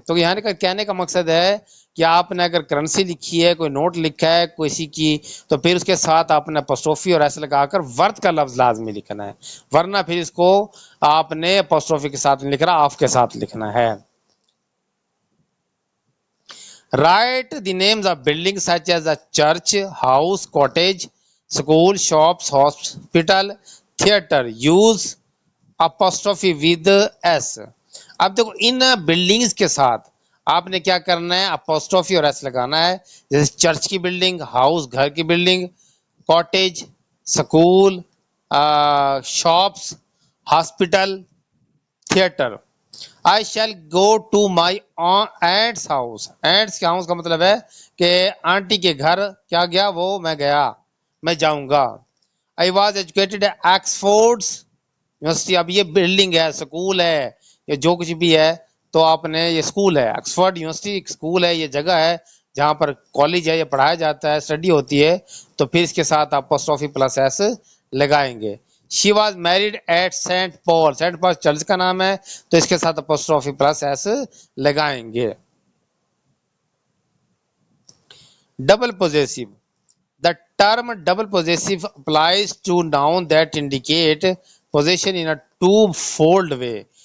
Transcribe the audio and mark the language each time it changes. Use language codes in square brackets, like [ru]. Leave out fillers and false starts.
[ur] تو یہاں کا کہنے کا مقصد ہے کہ آپ نے اگر کرنسی لکھی ہے، کوئی نوٹ لکھا ہے کسی کی، تو پھر اس کے ساتھ آپ نے اپوسٹروفی اور ایسے لگا کر ورتھ کا لفظ لازمی لکھنا ہے، ورنہ پھر اس کو آپ نے اپوسٹروفی کے ساتھ نہیں لکھنا، آف کے ساتھ لکھنا ہے. [en] Write the names of buildings such as a church, house, cottage, school, shops, hospital, theater. Use apostrophe with s. [ur] اب دیکھو ان بلڈنگز کے ساتھ آپ نے کیا کرنا ہے، اپوسٹروفی اور ایس لگانا ہے. جیسے چرچ کی بلڈنگ، ہاؤس گھر کی building, cottage school, shops hospital, theatre. [en] I shall go to my aunt's house. [ur] Aunt's کے house کا مطلب ہے کہ آنٹی کے گھر کیا گیا، وہ میں گیا، میں جاؤں گا. [en] I was educated at Oxford university. [ur] اب یہ بلڈنگ ہے، سکول ہے، یہ جو کچھ بھی ہے تو آپ نے یہ سکول ہے، آکسفورڈ یونیورسٹی ایک سکول ہے، یہ جگہ ہے جہاں پر کالج ہے، یہ پڑھایا جاتا ہے، اسٹڈی ہوتی ہے. تو پھر اس کے ساتھ آپ اپوسٹروفی پلس ایس لگائیں گے. [en] She was married at Saint Paul. [ur] Saint Paul church کا نام ہے، تو اس کے ساتھ اپوسٹروفی پلس ایس لگائیں گے. Double possessive. [en] The term double possessive applies to noun that indicate possession in a two-fold way.